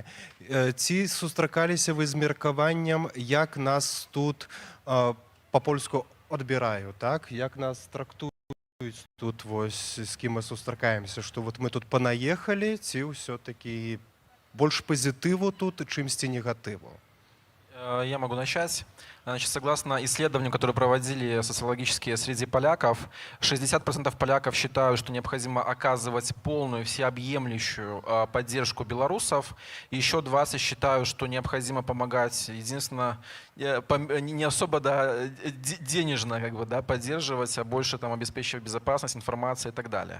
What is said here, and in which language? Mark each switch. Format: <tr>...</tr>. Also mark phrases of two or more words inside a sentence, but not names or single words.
<be>Ці сустракаліся вы з меркаваннем, як нас тут па-польску адбіраюць, так? Як нас трактуюць? Тут вось з кім мы сустракаемся, што вот мы тут панаехалі, ці ўсё-такі больш пазітыву тут, чымсьці негатыву?</be> <ru>Я могу начать. Значит, согласно исследованиям, которые проводили социологические среди поляков, 60% поляков считают, что необходимо оказывать полную, всеобъемлющую поддержку белорусов. Еще 20% считают, что необходимо помогать, единственно, не особо денежно как бы, да, поддерживать, а больше там, обеспечивать безопасность, информацию и так далее.</ru>